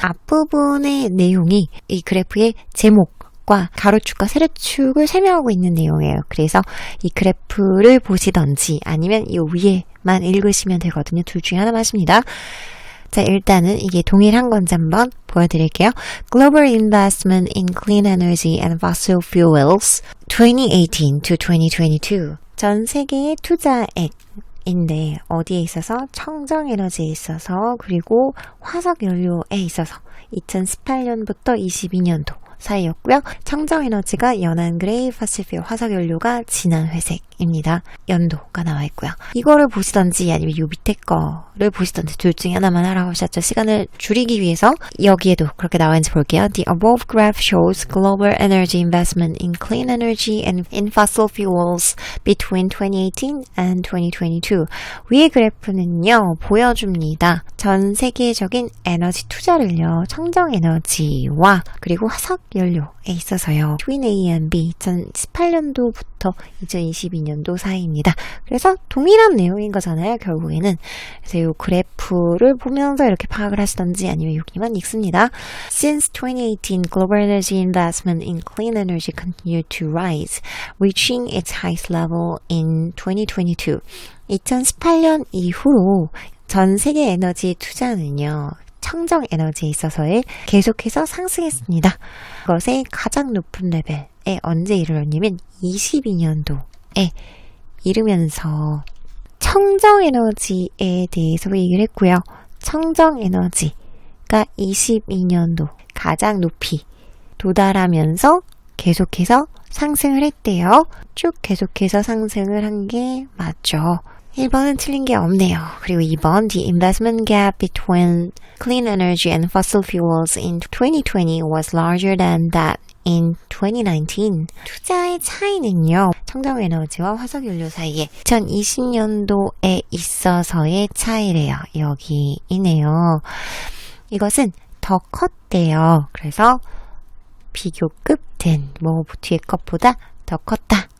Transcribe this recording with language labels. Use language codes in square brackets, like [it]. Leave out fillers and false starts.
[ko] 앞부분의 내용이 이 그래프의 제목과 가로축과 세로축을 설명하고 있는 내용이에요. 그래서 이 그래프를 보시던지 아니면 이 위에만 읽으시면 되거든요. 둘 중에 하나만 하십니다. 자, 일단은 이게 동일한 건지 한번 보여드릴게요. [en] Global Investment in Clean Energy and Fossil Fuels 2018 to 2022. [ko] 전 세계의 투자액인데 어디에 있어서? 청정에너지에 있어서 그리고 화석연료에 있어서 2018년부터 22년도 사이였고요. 청정에너지가 연한 그레이, 파시필 화석연료가 진한 회색입니다. 연도가 나와 있고요. 이거를 보시던지 아니면 이 밑에 거를 보시던지 둘 중에 하나만 알아보셨죠. 시간을 줄이기 위해서 여기에도 그렇게 나와 있는지 볼게요. [en] The above graph shows global energy investment in clean energy and in fossil fuels between 2018 and 2022. [ko] 위의 그래프는요, 보여줍니다. 전 세계적인 에너지 투자를요, 청정에너지와 그리고 화석 연료에 있어서요. [en] Between A and B [ko] 2018년도부터 2022년도 사이입니다. 그래서 동일한 내용인 거잖아요. 결국에는. 그래서 이 그래프를 보면서 이렇게 파악을 하시던지 아니면 여기만 읽습니다. [en] Since 2018, global energy investment in clean energy continued to rise, reaching its highest level in 2022. [ko] 2018년 이후로 전 세계 에너지 투자는요. 청정 에너지에 있어서의 계속해서 상승했습니다. 그것의 가장 높은 레벨에 언제 이르렀냐면 22년도에 이르면서 청정 에너지에 대해서 얘기를 했고요. 청정 에너지가 22년도 가장 높이 도달하면서 계속해서 상승을 했대요. 쭉 계속해서 상승을 한 게 맞죠. 1번은 틀린 게 없네요. 그리고 2번, [en] the investment gap between clean energy and fossil fuels in 2020 was larger than that in 2019. [ko] 투자의 차이는요, 청정에너지와 화석연료 사이에 2020년도에 있어서의 차이래요. 여기 있네요. 이것은 더 컸대요. 그래서 비교급 된, 뒤에 것보다 더 컸다.